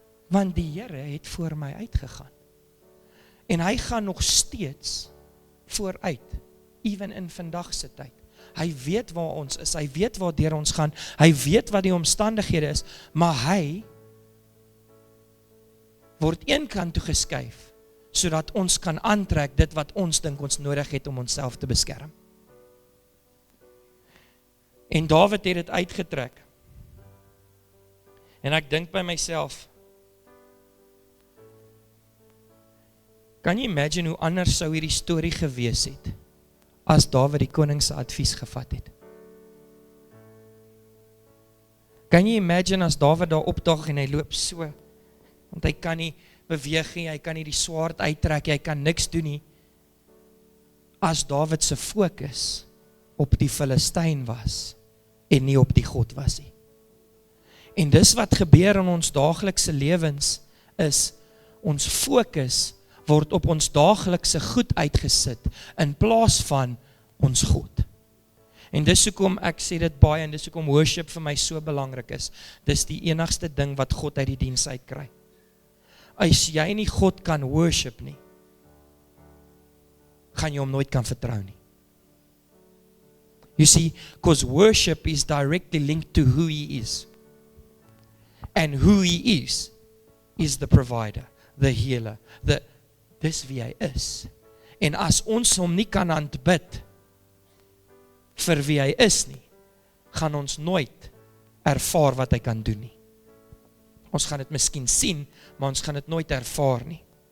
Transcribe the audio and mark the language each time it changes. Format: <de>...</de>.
<af>Want die Here het voor my uitgegaan, en hy gaan nog steeds vooruit, even in vandag se tyd. Hy weet waar ons is, hy weet waar deur ons gaan, hy weet wat die omstandighede is, maar hy word een kant toe geskuif, sodat ons kan aantrek dit wat ons dink ons nodig het om onsself te beskerm. En Dawid het dit uitgetrek. En ek dink by myself, kan jy imagine hoe anders sou hierdie storie gewees het, as Dawid die koning se advies gevat het? Kan jy imagine as Dawid daar opdag en hy loop so, want hy kan nie beweeg nie, hy kan nie die swaard uittrek, hy kan niks doen nie, as Dawid se fokus op die Filistyn was, en nie op die God was nie. En dis wat gebeur in ons daaglikse lewens, is, ons fokus word op ons daaglikse goed uitgesit, in plaas van ons God. En dis hoekom ek sê dit baie, en dis hoekom worship vir my so belangrik is, dis die enigste ding wat God uit die diens uitkry. As jy nie God kan worship nie, gaan jy hom nooit kan vertrou nie.</af> <en>You see, because worship is directly linked to who He is. And who He is the provider, the healer,</en> <af>dis wie hy is. En as ons hom nie kan aanbid vir wie hy is nie, gaan ons nooit ervaar wat hy kan doen nie. Ons gaan dit miskien sien, maar ons gaan dit nooit ervaar nie.</af>